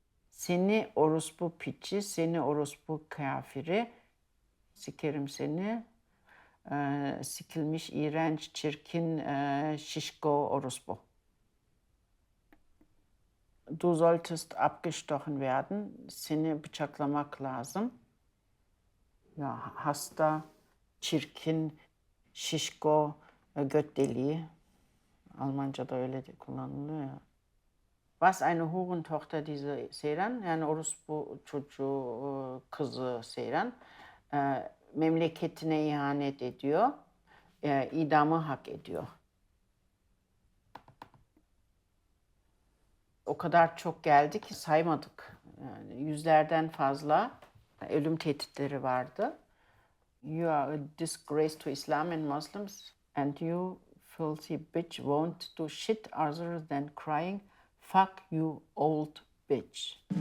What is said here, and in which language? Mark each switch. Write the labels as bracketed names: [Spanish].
[Turkish] Seni orospu piçi, seni orospu kafiri, sikerim seni, sikilmiş, iğrenç, çirkin, şişko orospu. [German] Du solltest abgestochen werden, [Turkish] seni bıçaklamak lazım. Ya hasta, çirkin, şişko, göt deliği. Almanca'da öyle de kullanılıyor ya. [German] Was eine Hurentochter diese Seyran, [Turkish] yani orospu çocuğu kızı Seyran, memleketine ihanet ediyor, idamı hak ediyor. O kadar çok geldi ki saymadık. Yani yüzlerden fazla ölüm tehditleri vardı. [English] You are a disgrace to Islam and Muslims, and you filthy bitch won't do shit other than crying, fuck you old bitch.